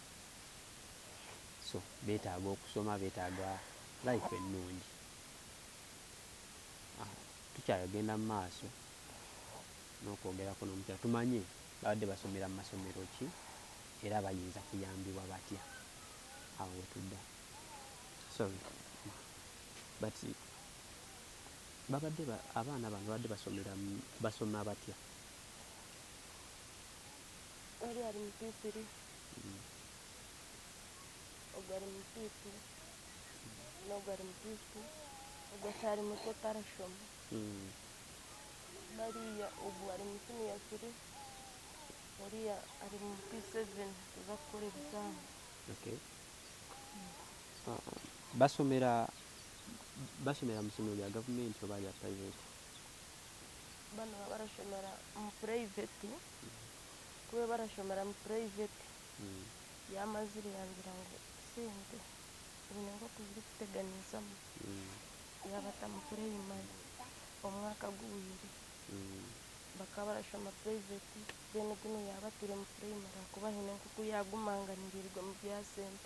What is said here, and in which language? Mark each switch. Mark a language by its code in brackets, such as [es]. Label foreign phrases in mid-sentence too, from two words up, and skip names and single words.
[lg] so beetaaga okusoma beetaaga life ennungi tukyagenda mu maaso n'okwogerako n'omukyala tumanye babadde basomera mu masomero ki era bayinza kuyambibwa batya awo wetudda [en] sorry but [lg] babadde abaana bano babadde basoma batya [nyn] oli ali mu P3 ogari mu P2 n'ogari mu P2 ogakyali muto tarashoma bariya ubu ari mu senior 3 oriya ari mu P7 tuza kukora ebizami [lg] okay basomera mu ssomero lya gavumenti oba lya private [nyn] bano barashomera mu private kuba barashomera mu private yamazire yangira ngo sente ibintu ngo tuziri kuteganyizamu yabata mu primary omwaka guwire bakaba barashoma private bene guno yabatire mu primary akuba hine nkuku yagumanganirirwa mu bya sente